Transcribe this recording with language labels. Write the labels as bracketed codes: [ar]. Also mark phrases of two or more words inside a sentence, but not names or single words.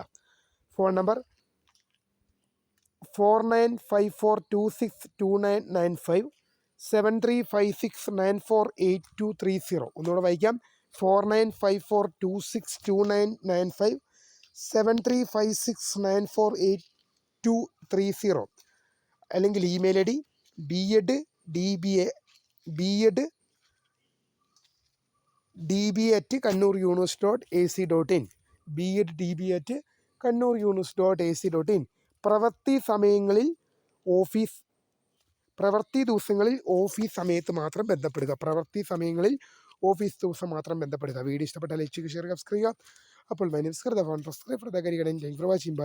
[ml] ഫോൺ നമ്പർ 4954262995 7356948230. ഒന്നുകൂടെ വായിക്കാം. 4954262995 7356948230. അല്ലെങ്കിൽ [en] email ID [ml] BEDDB@kannuruniversity.ac.in BEDDB@kannuruniversity.ac.in. പ്രവൃത്തി ദിവസങ്ങളിൽ ഓഫീസ് സമയത്ത് മാത്രം ബന്ധപ്പെടുക. ഓഫീസ് ദിവസം മാത്രം ബന്ധപ്പെടുക. വീഡിയോ ഇഷ്ടപ്പെട്ടാൽ ലൈക്ക് ചെയ്യുക, ഷെയർ ചെയ്യുക, സബ്സ്ക്രൈബ് ചെയ്യുക. [en] അപ്പോൾ my name is ഹൃദ. Thank you for watching. Bye.